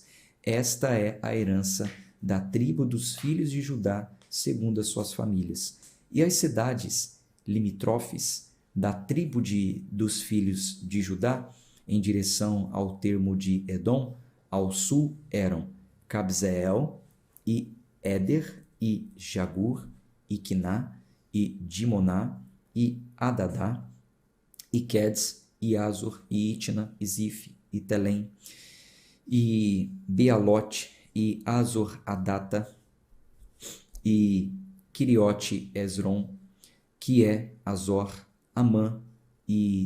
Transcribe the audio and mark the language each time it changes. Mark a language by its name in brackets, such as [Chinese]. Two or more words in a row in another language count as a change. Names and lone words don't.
[Portuguese] Esta é a herança da tribo dos filhos de Judá, segundo as suas famílias. E as cidades limítrofes da tribo dos filhos de Judá, em direção ao termo de Edom, ao sul eram Cabzeel, e Éder, e Jagur, e Quiná, e Dimoná, e Adadá, e Quedes, e Azor, e Itna, e Zif, e Telém, e Bealote, e Azor Adata, e Quiriote Hezron, que é Azor, Amã e